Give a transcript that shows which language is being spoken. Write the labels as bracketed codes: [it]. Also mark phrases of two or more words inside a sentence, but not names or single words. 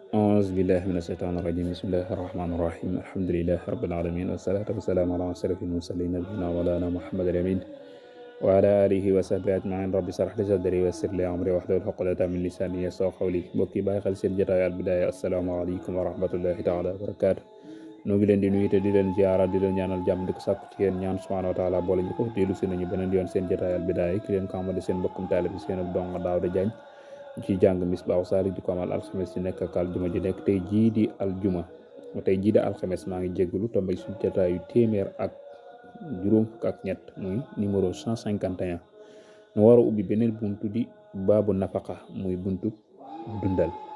[ar] أعوذ بالله من الشيطان الرجيم بسم الله الرحمن الرحيم الحمد لله رب العالمين والصلاة والسلام على أشرف المرسلين نبينا مولانا محمد الأمين وعلى آله وصحبه أجمعين رب اشرح لي صدري ويسر لي أمري واحلل عقدة من لساني يفقهوا قولي [wo] mbokk yi bàyyi xel seen jotaay Al Bidaaya [ar] السلام عليكم ورحمة الله تعالى وبركاته [wo] noo ngi leen di nuyu te di leen ziara di leen ñaanal jàmm di ko sàkku ci yéen ñaan [ar] سبحانه وتعالى [wo] boole ñu ko dellu si nañu beneen yoon seen jotaay Al Bidaaya ki leen ko amadi seen mbokkum taalibe seen dong Daawda Jaañ ci jàng Misbaahu Saalik di ko amal alxames ci nekk ak aljuma ji nekk tey jii di alxames maa ngi jégalu tombé suñu jotaayu téeméer ak juróom fukk ak ñett muy numéro 151 nu war a ubbi beneen buntu di baabu nafaqa muy buntu dundal